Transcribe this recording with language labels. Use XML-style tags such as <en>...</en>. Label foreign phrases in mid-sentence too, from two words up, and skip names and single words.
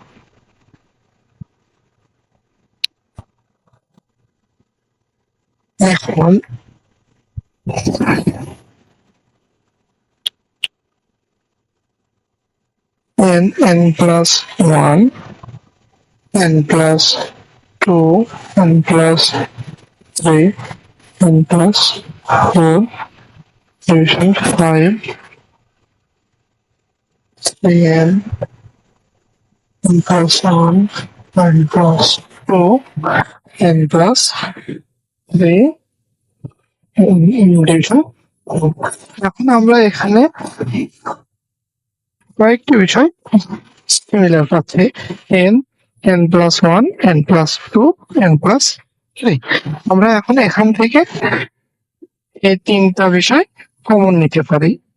<en>এখন n plus 1 n plus 2 n plus 3 n plus 4 division 5 3n n plus 1 n plus 2 n plus 3 division 4।</en> <bn>এখন আমরা এখানে কয়েকটি বিষয় সিমিলার পাচ্ছি,</bn> <en>n plus 1 n plus 2 n plus 3.</en> <bn>আমরা এখন এখান থেকে এই তিনটা বিষয় কমন নিতে পারি।</bn>